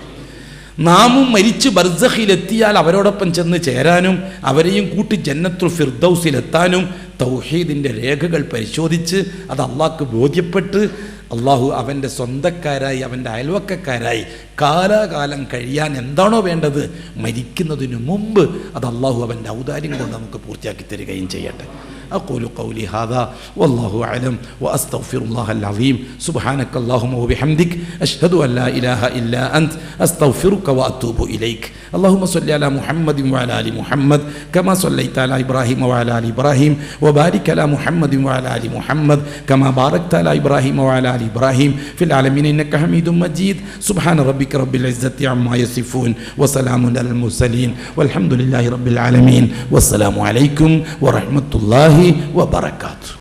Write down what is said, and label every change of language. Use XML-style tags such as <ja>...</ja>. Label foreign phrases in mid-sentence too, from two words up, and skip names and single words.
<ml>നാമും മരിച്ച് ബർസഖിലെത്തിയാൽ അവരോടൊപ്പം ചെന്ന് ചേരാനും അവരെയും കൂട്ടി ജന്നത്തുൽ ഫിർദൗസിലെത്താനും തൗഹീദിൻ്റെ രേഖകൾ പരിശോധിച്ച് അത് അള്ളാഹ്ക്ക് ബോധ്യപ്പെട്ട് അള്ളാഹു അവൻ്റെ സ്വന്തക്കാരായി, അവൻ്റെ അയൽവക്കക്കാരായി കാലാകാലം കഴിയാൻ എന്താണോ വേണ്ടത് മരിക്കുന്നതിനു മുമ്പ് അത് അള്ളാഹു അവൻ്റെ ഔദാര്യം കൊണ്ട് നമുക്ക് പൂർത്തിയാക്കി തരികയും ചെയ്യട്ടെ.</ml> <ar>أقول قولي هذا والله أعلم وأستغفر الله العظيم سبحانك اللهم وبحمدك أشهد أن لا إله إلا أنت أستغفرك وأتوب إليك اللهم صل على محمد وعلى آل محمد كما صليت على إبراهيم وعلى آل إبراهيم وبارك على محمد وعلى آل محمد كما باركت على إبراهيم وعلى آل إبراهيم في العالمين إنك حميد مجيد سبحان ربك رب العزة عما يصفون وسلام على المرسلين والحمد لله رب العالمين والسلام عليكم ورحمة الله وبركاته.</ar>